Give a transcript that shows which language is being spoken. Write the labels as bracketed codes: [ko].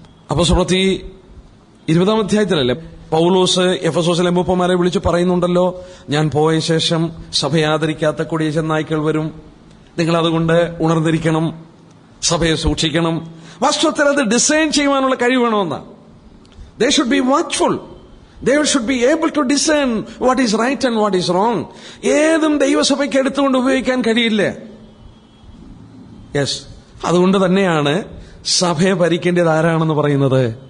[ml] അപ്പോസ്തലപ്രവൃത്തി 20-ാം അധ്യായത്തിലല്ലേ പൗലോസ് എഫെസോസിലെ മൂപ്പന്മാരെ വിളിച്ചു പറയുന്നുണ്ടല്ലോ, ഞാൻ പോയ ശേഷം സഭയെ ആദരിക്കാത്ത കൊടിയ ചെന്നായ്ക്കൾ വരും, നിങ്ങൾ അതുകൊണ്ട് ഉണർന്നിരിക്കണം, സഭയെ സൂക്ഷിക്കണം. വാസ്തവത്തിൽ അത് ഡിസൈൻ ചെയ്യുവാനുള്ള കഴിവ് വേണമെന്നാ. [en] They should be watchful. They should be able to discern what is right and what is wrong. [ml] ഏതും ദൈവസഭയ്ക്ക് എടുത്തുകൊണ്ട് ഉപയോഗിക്കാൻ കഴിയില്ല. യെസ്, അതുകൊണ്ട് തന്നെയാണ് സഭയെ ഭരിക്കേണ്ടത് ആരാണെന്ന് പറയുന്നത്?